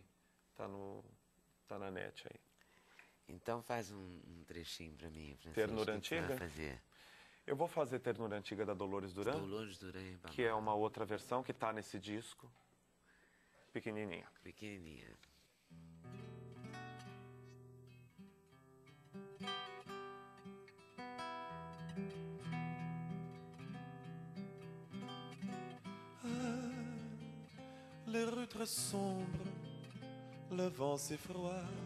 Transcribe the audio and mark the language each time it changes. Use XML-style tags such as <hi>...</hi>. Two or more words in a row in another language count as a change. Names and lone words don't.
<pt>Tá na net aí. Então faz um trechinho para mim, Francisco. Ternura Antiga? Vai fazer? Eu vou fazer Ternura Antiga da Dolores Duran. Dolores Duran, que é uma outra versão que está nesse disco. Pequenininha. Pequenininha.</pt> <fr>Les rues très sombres, le vent si froid.</fr>